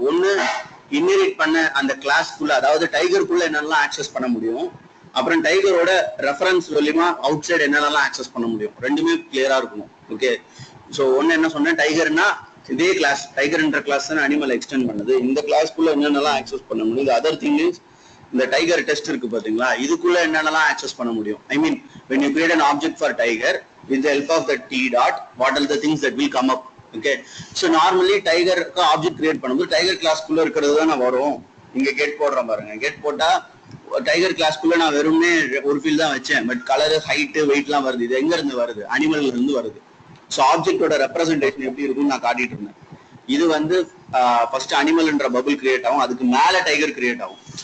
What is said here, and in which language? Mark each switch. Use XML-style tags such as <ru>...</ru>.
<ta>ஒன்னு, இன்ஹெரிட் பண்ண அந்த கிளாஸ்க்குள்ள, அதாவது டைகருக்குள்ள என்னெல்லாம் ஆக்சஸ் பண்ண முடியும், அப்புறம் டைகரோட ரெஃபரன்ஸ் மூலியமா அவுட் சைடு என்னெல்லாம் ஆக்சஸ் பண்ண முடியும். ரெண்டுமே கிளியரா இருக்கணும். ஓகே, ஸோ ஒன்னு என்ன சொன்னேன், டைகர்னா இதே கிளாஸ் டைகர்ன்ற கிளாஸ் தான் அனிமல் எக்ஸ்டெண்ட் பண்ணுது. இந்த கிளாஸ்க்குள்ள என்னென்னலாம் ஆக்சஸ் பண்ண முடியும். அதர் திங் இஸ் இந்த டைகர் டெஸ்ட் இருக்கு பாத்தீங்களா, இதுக்குள்ள என்னென்னலாம் ஆக்சஸ் பண்ண முடியும்.</ta> <en>I mean when you create an object for tiger with the help of the t dot, what are the things that will come up. Okay, so normally</en> <ta>tiger object create பண்ணும்போது tiger கிளாஸ்க்குள்ள இருக்கிறது தான் வரும். இங்க கெட் போடுறேன் பாருங்க, get போட்டா tiger கிளாஸ்க்குள்ள நான் வெறும்னே ஒரு ஃபீல் தான் வச்சேன், பட் கலர் ஹைட் வெயிட்லாம் வருது. இது எங்க இருந்து வருது? அனிமல்ல இருந்து வருது. ஸோ ஆப்ஜெக்டோட ரெப்ரசன்டேஷன் எப்படி இருக்கும்னு நான் காட்டிட்டு இருந்தேன். இது வந்து ஃபர்ஸ்ட் அனிமல்ன்ற பபுள் கிரியேட் ஆகும், அதுக்கு மேல டைகர் கிரியேட் ஆகும்.</ta>